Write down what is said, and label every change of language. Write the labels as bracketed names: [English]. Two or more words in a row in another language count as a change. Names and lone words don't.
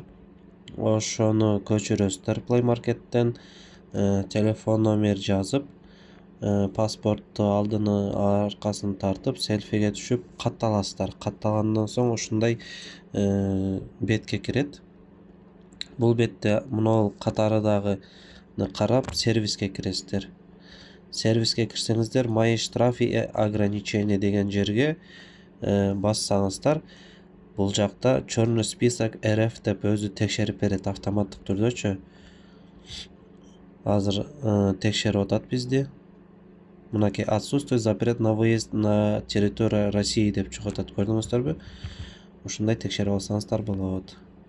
[Kyrgyz] Ошону көчүрөсүздөр Play Market'тен телефон номер жазып, паспортту алдыны аркасын тартып, селфиге түшүп катталасыздар. Катталгандан соң ушундай бетке кирет. Бул бетте мына катарыдагыны карап сервиске киресиздер. Сервиске кирсеңиздер, [Russian] мои штрафы и ограничения [Kyrgyz] деген жерге бассаңыздар, бул жакта [Russian] черный список РФ [Kyrgyz] деп өзү текшерип берет автоматтык түрдөчү. Азыр текшерип атат бизди. [Russian] Мынакей отсутствует запрет на выезд на территорию России [Kyrgyz] деп чыгып атат, көрдүңүздөрбү? Ушундай текшерип алсаңыздар болот.